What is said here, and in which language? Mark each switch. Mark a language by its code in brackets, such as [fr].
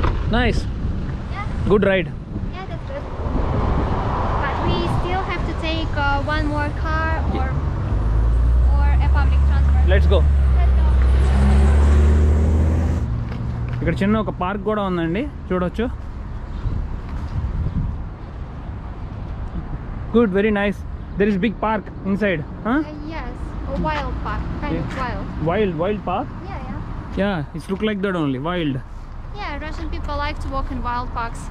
[en] Nice. Yeah, Good ride. yeah, that's good. But we still have to take one more car or a public transport. Let's go. Let's go. [te] ఇక్కడ చిన్న ఒక park కూడా ఉందండి, చూడొచ్చు. [en] Good, very nice. There is big park inside, huh? Yes, a wild park, kind of wild. Wild park? Yeah. Yeah, it's look like that only, wild. Yeah, Russian people like to walk in wild parks.